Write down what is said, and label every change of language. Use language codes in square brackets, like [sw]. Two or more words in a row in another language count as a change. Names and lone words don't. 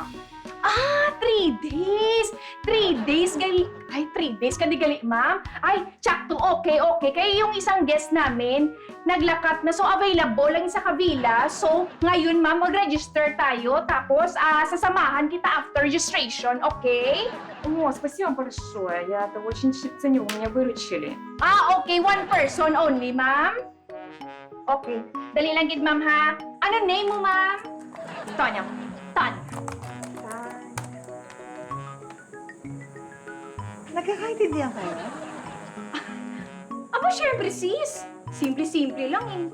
[en] 3 days! 3 days, gali... [hil] Ay, 3 days ka di gali, ma'am? Ay, tsakto, okay. [tl] Kaya yung isang guest namin, naglakat na, so available lang sa kabila. So, ngayon, ma'am, mag-register tayo. Tapos, sasamahan kita [en] after registration, [tl] okay? [ru] О, спасибо большое, я это очень ценю, вы меня выручили. [en] Okay, 1 person only, ma'am. [hil] Okay, dali lang gid, ma'am, ha? [tl] Ano name mo, ma'am? Таня. Tan. Nagkakaintindihan kayo? Aba, syempre, sis. Simple-simple lang, eh.